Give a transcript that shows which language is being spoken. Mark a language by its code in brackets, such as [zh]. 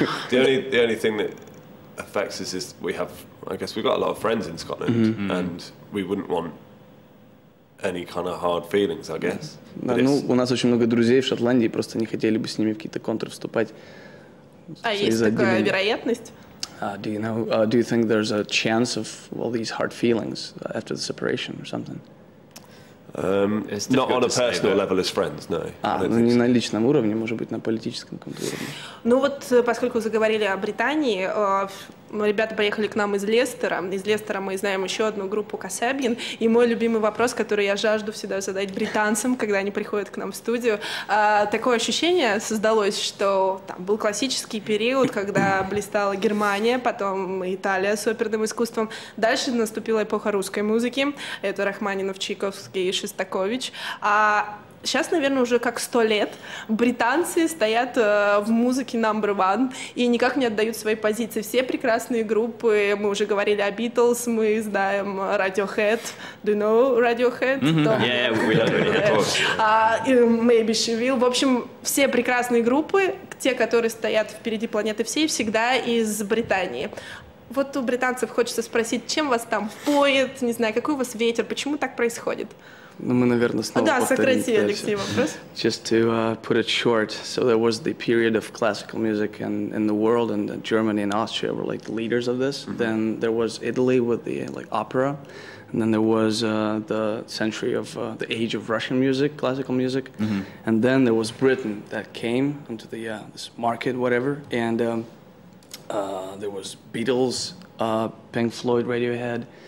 [en] The only thing that affects us is we've got a lot of friends in Scotland, and we wouldn't want any kind of hard feelings, I guess. [ru] Да, ну, у нас очень много друзей в Шотландии, просто не хотели бы с ними в какие-то контры вступать. А есть такая вероятность? [en] Do you think there's a chance of all these hard feelings after the separation or something? Not on a personal level as friends, no. [ru] Ну не на личном уровне, может быть, на политическом каком-то уровне. Ну вот, поскольку заговорили о Британии, ребята поехали к нам из Лестера. Из Лестера мы знаем еще одну группу Kasabian. И мой любимый вопрос, который я жажду всегда задать британцам, когда они приходят к нам в студию. Такое ощущение создалось, что там был классический период, когда блистала Германия, потом Италия с оперным искусством. Дальше наступила эпоха русской музыки. Это Рахманинов, Чайковский и Шостакович. Сейчас, наверное, уже как 100 лет британцы стоят в музыке [en] number one [ru] и никак не отдают свои позиции. Все прекрасные группы, мы уже говорили о Beatles, мы знаем Radiohead. [en] Do you know Radiohead? Yeah, we know Radiohead. [ru] Maybeshewill. В общем, все прекрасные группы, те, которые стоят впереди планеты всей, всегда из Британии. Вот у британцев хочется спросить, чем вас там поет, не знаю, какой у вас ветер, почему так происходит? Ну, мы, наверное, снова повторим. Да, сократи, Алексей, вопрос. [en] Just to put it short, so there was the period of classical music in the world, and Germany and Austria were like the leaders of this. Then there was Italy with the opera, and then there was the century of the age of Russian music, classical music, and then there was Britain that came into the this market, whatever, and there was Beatles, Pink Floyd, Radiohead.